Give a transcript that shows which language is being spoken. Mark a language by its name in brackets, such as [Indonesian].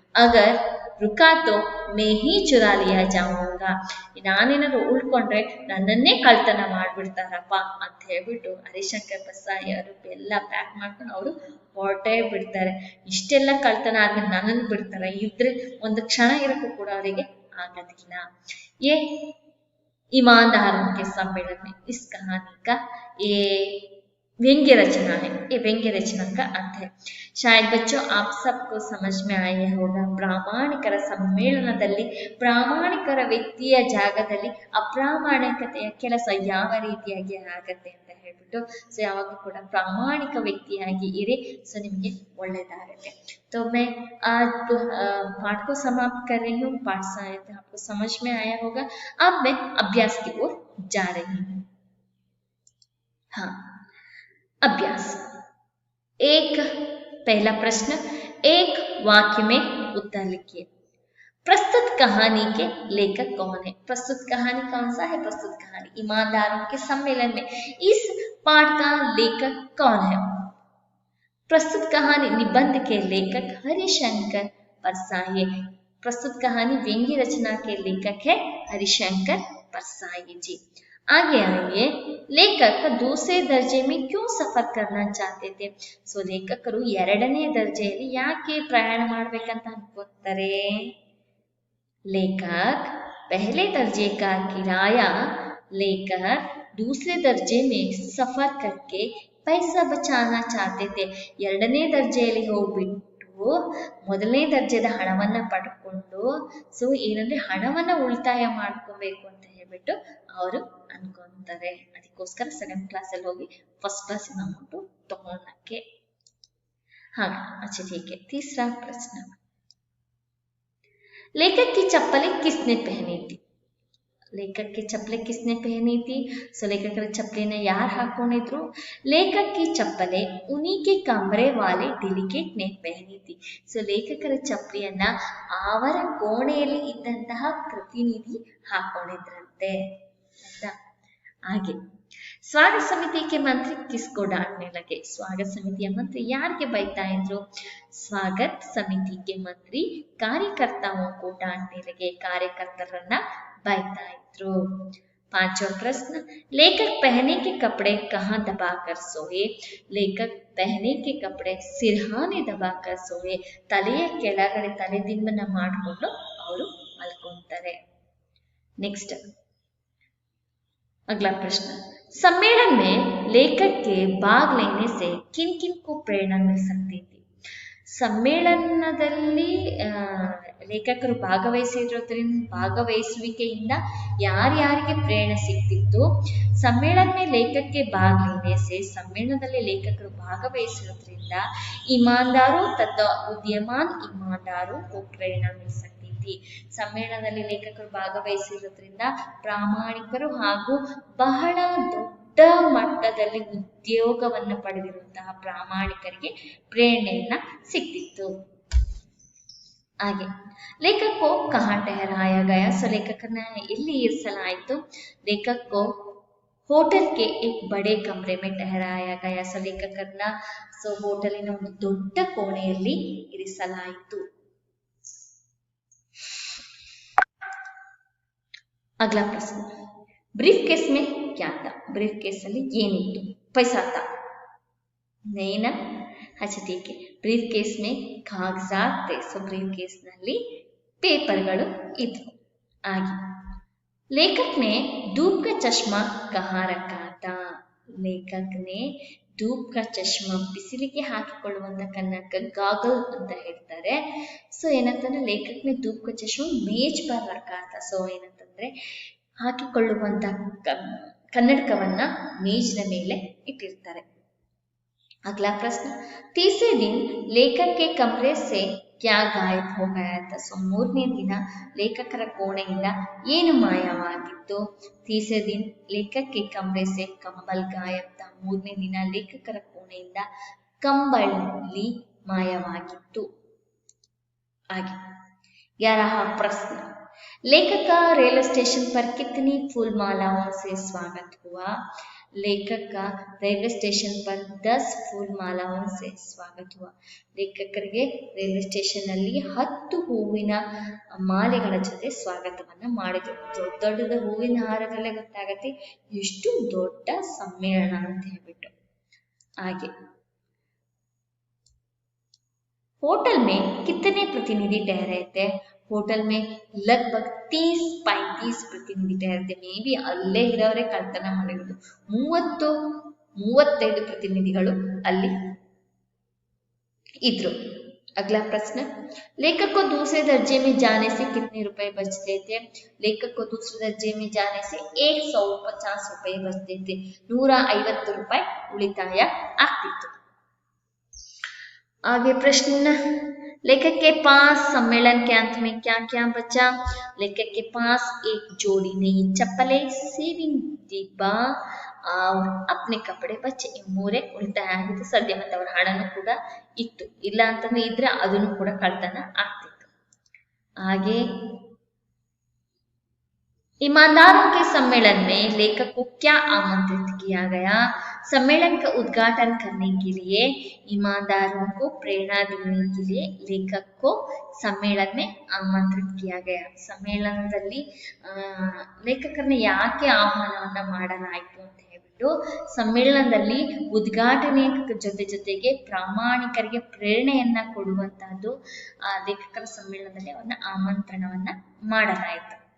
[Hindi] ಅಗರ್ ರುಕಾ ತೋ ಮೇ ಹಿ ಚುರಾ ಲಿಯಾ ಜಾऊंगा, [Kannada] ನಾನೇನಾದ್ರು ಉಳ್ಕೊಂಡ್ರೆ ನನ್ನನ್ನೇ ಕಳ್ತನ ಮಾಡ್ಬಿಡ್ತಾರಪ್ಪ ಅಂತ ಹೇಳ್ಬಿಟ್ಟು ಹರಿಶಂಕರ್ परसाई ಅವರು ಎಲ್ಲ ಪ್ಯಾಕ್ ಮಾಡ್ಕೊಂಡು ಅವರು ಹೊರಟೇ ಬಿಡ್ತಾರೆ. ಇಷ್ಟೆಲ್ಲ ಕಳ್ತನ ಆದ್ಮೇಲೆ ನನ್ನನ್ನು ಬಿಡ್ತಾರೆ, ಇದ್ರೆ ಒಂದು ಕ್ಷಣ ಇರಕ್ಕೂ ಕೂಡ ಅವರಿಗೆ ಆಗೋದಿಲ್ಲ. [Hindi] ये ईमानदारों के सम्मेलन में इस कहानी का ये व्यंग्य रचना है, ये व्यंग्य रचना का अर्थ है. शायद बच्चों आप सबको समझ में आया होगा. [Kannada] ಪ್ರಾಮಾಣಿಕರ ಸಮ್ಮೇಳನದಲ್ಲಿ ಪ್ರಾಮಾಣಿಕರ ವ್ಯಕ್ತಿಯ ಜಾಗದಲ್ಲಿ ಅಪ್ರಾಮಾಣಿಕತೆಯ ಕೆಲಸ ಯಾವ ರೀತಿಯಾಗಿ ಆಗತ್ತೆ ಅಂತ ಹೇಳ್ಬಿಟ್ಟು, ಸೊ ಯಾವಾಗಲೂ ಕೂಡ ಪ್ರಾಮಾಣಿಕ ವ್ಯಕ್ತಿಯಾಗಿ ಇರಿ, ಸೊ ನಿಮ್ಗೆ ಒಳ್ಳೇದಾಗುತ್ತೆ. [Hindi] तो मैं आज पाठ को समाप्त कर रही हूँ. पाठ आपको समझ में आया होगा. अब मैं अभ्यास की ओर जा रही हूँ. हाँ, अभ्यास. एक पहला प्रश्न, एक वाक्य में उत्तर लिखिए. प्रस्तुत कहानी के लेखक कौन है? प्रस्तुत कहानी कौन सा है? प्रस्तुत कहानी ईमानदारों के सम्मेलन में, इस पाठ का लेखक कौन है? प्रस्तुत कहानी निबंध के लेखक हरिशंकर परसाई। प्रस्तुत कहानी व्यंग्य रचना के लेखक है हरिशंकर परसाई जी। आगे आइए, लेखक दूसरे दर्जे में क्यों सफर करना चाहते थे? [Kannada] ಸೊ ಲೇಖಕರು ಎರಡನೇ ದರ್ಜೆಯಲ್ಲಿ ಯಾಕೆ ಪ್ರಯಾಣ ಮಾಡ್ಬೇಕಂತ ಅನ್ಕೋತಾರೆ? [Hindi] लेखक पहले दर्जे का किराया लेकर दूसरे दर्जे में सफर करके पैसा बचाना चाहते थे। [Kannada] ಎರಡನೇ ದರ್ಜೆಯಲ್ಲಿ ಹೋಗ್ಬಿಟ್ಟು ಮೊದಲನೇ ದರ್ಜೆದ ಹಣವನ್ನ ಪಡ್ಕೊಂಡು ಸೊ ಏನಂದ್ರೆ ಹಣವನ್ನ ಉಳಿತಾಯ ಮಾಡ್ಕೋಬೇಕು ಅಂತ ಹೇಳ್ಬಿಟ್ಟು ಅವರು ಅನ್ಕೊಂತಾರೆ. ಅದಕ್ಕೋಸ್ಕರ ಸೆಕೆಂಡ್ ಕ್ಲಾಸ್ ಅಲ್ಲಿ ಹೋಗಿ ಫಸ್ಟ್ ಕ್ಲಾಸ್ ಅಮೌಂಟ್ ತಗೊಳಕ್ಕೆ. [Hindi] हाँ अच्छा ठीक है। तीसरा प्रश्न, लेखक की चप्पलें किसने पहनी थी? लेखक की चप्पलें किसने पहनी थी? [Kannada] सो लेखकर चप्पलें यार हाಕೊಂಡಿದ್ರು? [Hindi] लेखक की चप्पलें उन्हीं के कमरे वाले डेलिकेट ने पहनी थी. [Kannada] ಸೊ ಲೇಖಕರ ಚಪ್ಪಲಿಯನ್ನ ಅವರ ಕೋಣೆಯಲ್ಲಿ ಇದ್ದಂತಹ ಪ್ರತಿನಿಧಿ ಹಾಕೊಂಡಿದ್ರಂತೆ. [Hindi] ಹಾಗೆ स्वागत समिति के मंत्री किसको डांटने लगे? [Kannada] स्वागत समितिಯ मंत्री ಯಾರಿಗೆ ಬೈತಾ ಇದ್ರು? [Hindi] स्वागत समिति के मंत्री कार्यकर्ताओं को डांटने लगे. [Kannada] ಕಾರ್ಯಕರ್ತರನ್ನ ಬೈತಾ ಇದ್ರು. [Hindi] पांचवा प्रश्न, लेखक पहने के कपड़े कहाँ दबाकर सोए? लेखक पहने के कपड़े सिरहाने दबाकर सोए. [Kannada] ತಲೆಯ ಕೆಳಗಡೆ ತಲೆದಿಂಬನ್ನ ಮಾಡಿಕೊಂಡು ಅವರು ಮಲ್ಕೊಂತಾರೆ. [Hindi] नेक्स्ट अगला प्रश्न, सम्मेलन में लेखक के भाग लेने से किन किन को प्रेरणा मिल सकती थी? [Kannada] ಸಮ್ಮೇಳನದಲ್ಲಿ ಲೇಖಕರು ಭಾಗವಹಿಸುವಿಕೆಯಿಂದ ಯಾರ್ಯಾರಿಗೆ ಪ್ರೇರಣೆ ಸಿಗ್ತಿತ್ತು? [Hindi] ಸಮ್ಮೇಳನ में लेखक के भाग लेने से [Kannada] ಸಮ್ಮೇಳನದಲ್ಲಿ ಲೇಖಕರು ಭಾಗವಹಿಸುವುದರಿಂದ [Hindi] ईमानदारों तथा बुद्धिमान ईमानदारों को प्रेरणा मिल सकती थी. [Kannada] ಸಮ್ಮೇಳನದಲ್ಲಿ ಲೇಖಕರು ಭಾಗವಹಿಸಿರೋದ್ರಿಂದ ಪ್ರಾಮಾಣಿಕರು ಹಾಗೂ ಬಹಳ ದೊಡ್ಡ ಮಟ್ಟದಲ್ಲಿ ಉದ್ಯೋಗವನ್ನು ಪಡೆದಿರುವಂತಹ ಪ್ರಾಮಾಣಿಕರಿಗೆ ಪ್ರೇರಣೆಯನ್ನ ಸಿಕ್ತಿತ್ತು. [Hindi] ಹಾಗೆ लेखक को कहाँ ठहराया गया? [Kannada] सो लेखकನ ಎಲ್ಲಿ ಇರಿಸಲಾಯಿತು? [Hindi] लेखक को होटल के एक बड़े कमरे में ठहराया गया. [Kannada] सो ಲೇಖಕರನ್ನ ಹೋಟೆಲಿನ ಒಂದು ದೊಡ್ಡ ಕೋಣೆಯಲ್ಲಿ ಇರಿಸಲಾಯಿತು. [Hindi] अगला प्रश्न, ब्रीफ केस में क्या था? [Kannada] ब्रीफ केस ಅಲ್ಲಿ ಏನಿತ್ತು? [Hindi] पैसा था नहीं ना? अच्छा ठीक है. ब्रीफ केस में कागजात थे. [Kannada] सो ब्रीफ केस ನಲ್ಲಿ ಪೇಪರ್ಗಳು ಇದ್ವು. [Hindi] आगे लेखक ने धूप का चश्मा कहाँ रखा था? लेखक ने धूप का चश्मा [Kannada] ಬಿಸಿಲಿಗೆ ಹಾಕಿಕೊಳ್ಳುವಂತ ಕನ್ನಡಕ ಗಾಗಲ್ ಅಂತ ಹೇಳ್ತಾರೆ. ಸೊ ಏನಂತಂದ್ರೆ [Hindi] ಲೇಖಕನೇ ಧೂಪ್ का चश्मा ಮೇಜ್ ಪರ್ ರಖಾ था. [Kannada] ಸೊ ಏನಂತಂದ್ರೆ ಹಾಕಿಕೊಳ್ಳುವಂತ ಕನ್ನಡಕವನ್ನ ಮೇಜಿನ ಮೇಲೆ ಇಟ್ಟಿರ್ತಾರೆ. [Hindi] अगला प्रश्न, तीसरे दिन लेखक के कमरे से क्या गायब हो गया था? [Kannada] ಸೊ ಮೂರನೇ ದಿನ ಲೇಖಕರ ಕೋಣೆಯಿಂದ ಏನು ಮಾಯವಾಗಿತ್ತು? [Hindi] तीसरे दिन लेखक के कमरे से कंबल गायब था. [Kannada] ಮೂರನೇ ದಿನ ಲೇಖಕರ ಕೋಣೆಯಿಂದ ಕಂಬಳಿ ಮಾಯವಾಗಿತ್ತು. [Hindi] आगे 11वां प्रश्न, लेखक का रेलवे स्टेशन पर कितनी फूल मालाओं से स्वागत हुआ? लेखक का रेलवे स्टेशन पर 10 फूल मालाओं से स्वागत हुआ. [Kannada] ಲೇಖಕರಿಗೆ ರೈಲ್ವೆ ಸ್ಟೇಷನ್ ಅಲ್ಲಿ 10 ಹೂವಿನ ಮಾಲೆಗಳ ಜೊತೆ ಸ್ವಾಗತವನ್ನ ಮಾಡಿದ್ರು. ದೊಡ್ಡ ಹೂವಿನ ಹಾರದಲ್ಲೇ ಗೊತ್ತಾಗತ್ತೆ ಎಷ್ಟು ದೊಡ್ಡ ಸಮ್ಮೇಳನ ಅಂತ ಹೇಳ್ಬಿಟ್ಟು. [Hindi] ಹಾಗೆ होटल में कितने प्रतिनिधि ठहरे थे? होटल में लगभग 30-35 प्रतिनिधि ठहरे थे. [Kannada] ಮೇ ಬಿ ಅಲ್ಲೇ ಇರೋರೇ ಕಳ್ತನ ಮಾಡಿರೋದು. 30-35 ಪ್ರತಿನಿಧಿಗಳು ಅಲ್ಲಿ ಇದ್ರು. [Hindi] अगला प्रश्न, लेखक को दूसरे दर्जे में जाने से कितने रुपए बचते थे? लेखक को दूसरे दर्जे में जाने से 150 रुपए बचते थे. [Kannada] 150 रुपए ಉಳಿತಾಯ ಆಗ್ತಿತ್ತು. [Hindi] आगे प्रश्न, लेखक के पास सम्मेलन के अंत में क्या क्या बचा? लेखक के पास एक जोड़ी नई चप्पलें, सेविंग डिब्बा और अपने कपड़े बचे. [Kannada] ಮೂರೇ ಉಳಿತಾಯ ಆಗಿತ್ತು. ಸದ್ಯ ಮತ್ತೆ ಅವರ ಹಣನೂ ಕೂಡ ಇತ್ತು. ಇಲ್ಲ ಅಂತಂದ್ರೆ ಇದ್ರೆ ಅದನ್ನು ಕೂಡ ಕಳ್ತನ ಆಗ್ತಿತ್ತು. [Hindi] आगे ईमानदारों के सम्मेलन में लेखक को क्या आमंत्रित किया गया? सम्मेलन का उद्घाटन करने के लिए ईमानदारों को प्रेरणा देने के लिए लेखक को सम्मेलन में आमंत्रित किया गया. [Kannada] ಸಮ್ಮೇಳನದಲ್ಲಿ ಲೇಖಕರನ್ನ ಯಾಕೆ ಆಹ್ವಾನವನ್ನ ಮಾಡಲಾಯಿತು ಅಂತ ಹೇಳ್ಬಿಟ್ಟು, ಸಮ್ಮೇಳನದಲ್ಲಿ ಉದ್ಘಾಟನೆ ಜೊತೆಗೆ ಪ್ರಾಮಾಣಿಕರಿಗೆ ಪ್ರೇರಣೆಯನ್ನ ಕೊಡುವಂತಹದ್ದು ಲೇಖಕರ ಸಮ್ಮೇಳನದಲ್ಲಿ ಅವನ್ನ ಆಮಂತ್ರಣವನ್ನ ಮಾಡಲಾಯಿತು.